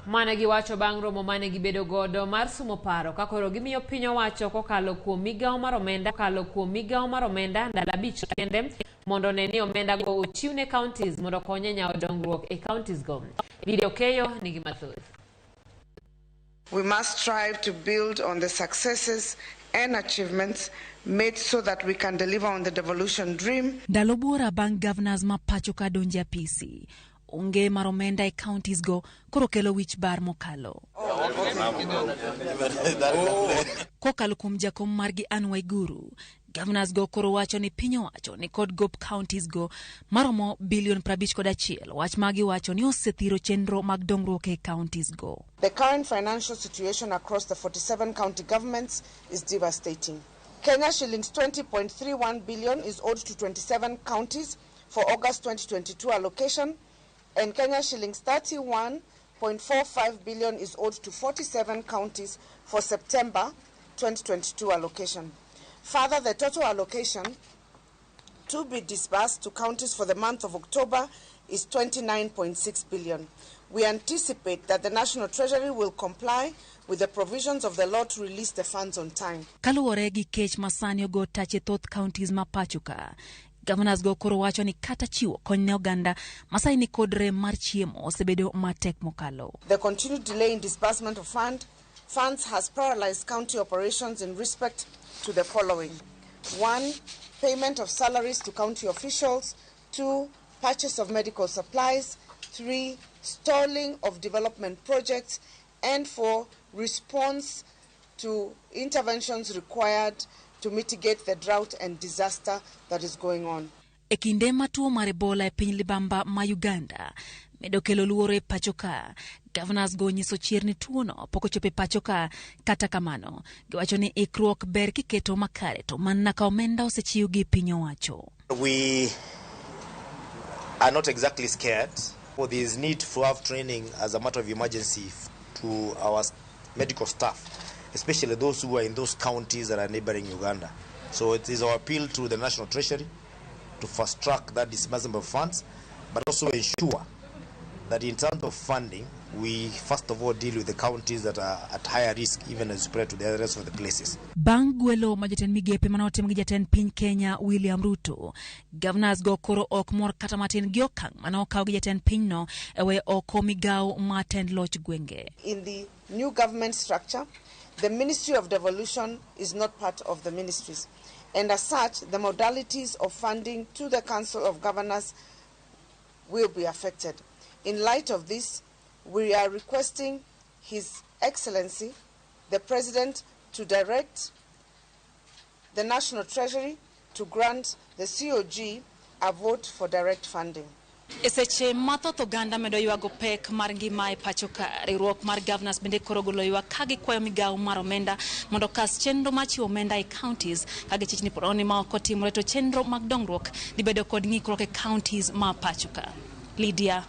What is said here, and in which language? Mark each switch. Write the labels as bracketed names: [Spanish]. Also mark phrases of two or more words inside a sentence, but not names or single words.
[Luo (Kenya and Tanzania)] Mane giwacho bang' romo mane gibedo godo mar sumo paro ka koro gimiyo piny owacho kokalo kuom migao mar omenda ndalo 5 kende mondo ne ni omenda go ochiw ne counties mondo konye nyawo dongruok e counties go. Video keyo nigi mathoth. [English] We must strive to build on the successes and achievements made so that we can deliver on the devolution dream. [Luo (Kenya and Tanzania)] Ndalo buora bang' governors ma pacho ka donje apisi, onge mar omenda e counties go koro kelo wich bar mokalo. Kokalo kuom jakom margi Waiguru, governors go koro wacho ni piny owacho ni kod gop counties go maromo bilion 51, wach magi wacho ni osethiro chenro mag dongruok e counties go. [English] The current financial situation across the 47 county governments is devastating. Kenya shillings 20.31 billion is owed to 27 counties for August 2022 allocation, and Kenya shillings 31.45 billion is owed to 47 counties for September 2022 allocation. Further, the total allocation to be disbursed to counties for the month of October is 29.6 billion. We anticipate that the National Treasury will comply with the provisions of the law to release the funds on time. [Luo (Kenya and Tanzania)] Kaluwore gi kech masani go tache thoth counties ma pacho ka, governors go koro wacho ni kata chiwo kony ne oganda masai ni kod rem mar chiemo osebedo matek mokalo. [English] The continued delay in disbursement of funds has paralyzed county operations in respect to the following: 1. Payment of salaries to county officials. 2. Purchase of medical supplies. 3. Stalling of development projects. And 4. Response to interventions required to mitigate the drought and disaster that is going on. [Luo (Kenya and Tanzania)] Ekinde matuo mar Ebola e piny libamba ma Uganda medo kelo luoro e pacho ka, governors go nyiso chier ni tuono poko chope pacho ka, kata kamano giwacho ni ikruok ber kiketo makare to manna ka omenda osechiw gi piny owacho. [English] We are not exactly scared, for there is need to have training as a matter of emergency to our medical staff, especially those who are in those counties that are neighboring Uganda. So it is our appeal to the National Treasury to fast track that disbursement of funds, but also ensure that in terms of funding, we first of all deal with the counties that are at higher risk, even as compared to the rest of the places. [Luo (Kenya and Tanzania)] Bang' gwelo ma jatend migepe manotim gi jatend piny Kenya William Ruto, governors go koro ok mor kata matin gi okang' manokaw gi jatend piny no ewe oko migao matend loch gwenge. [English] In the new government structure, the Ministry of Devolution is not part of the ministries, and as such, the modalities of funding to the Council of Governors will be affected. In light of this, we are requesting His Excellency, the President, to direct the National Treasury to grant the COG a vote for direct funding. [Luo (Kenya and Tanzania)] Eseche mathoth oganda medo yuago pek mar ngima e pacho ka, riwruok mar governors bende koro golo ywak ka gikwayo migao mar omenda mondo kas chenro machiwo omenda e counties ka gichich ni poroni ma ok otimore to chenro mag dongruok dibedo kod ng'ikruok e counties ma pacho ka.